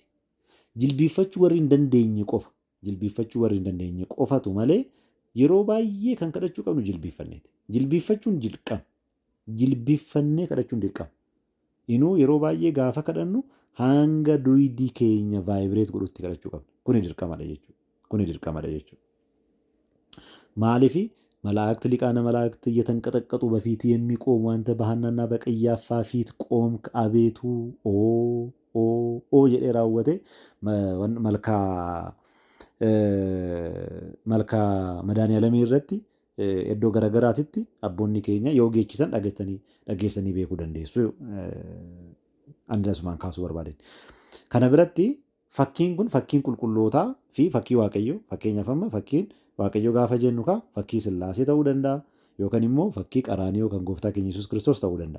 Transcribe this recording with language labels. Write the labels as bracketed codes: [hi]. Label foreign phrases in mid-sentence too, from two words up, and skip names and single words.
[om] Jilbiiffachuu warri hin dandeenye qofa. Jilbiiffachuu warri hin dandeenye qofatu malee yeroo baay'ee kan kadhachuu qabnu jilbiiffanneeti. Jilbiiffachuun dirqama. Jilbiiffannee kadhachuun dirqama. Inuu yeroo baay'ee gaafa kadhannu hanga duwidii keenya vaayibireet godhutti kadhachuu qabna. Kuni dirqamadha jechuudha. Kuni dirqamadha jechuudha. Maaliifi [am] መላእክት ሊቃነ መላእክት እየተንቀጠቀጡ በፊት የሚቆሙ አንተ በሐናና በቀያፋ ፊት ቆምክ አቤቱ ኦ [om] jedhee raawwate malkaa madaaniyalamii irratti iddoo garagaraatitti abboonni keenya yoo geechisan dhageessanii beekuu dandeessu. Andasumaan kaasuu barbaaden. Kana biratti fakkiin kun fakkiin qulqullootaa fi fakkii waaqayyoo fakkeenyaaf amma fakkiin waaqayyoo gaafa jennu fakkii Sillaasee ta'uu danda'a yookaan immoo fakkii qaraanii kan gooftaa keenya Yesuus Kiristoos ta'uu danda'a.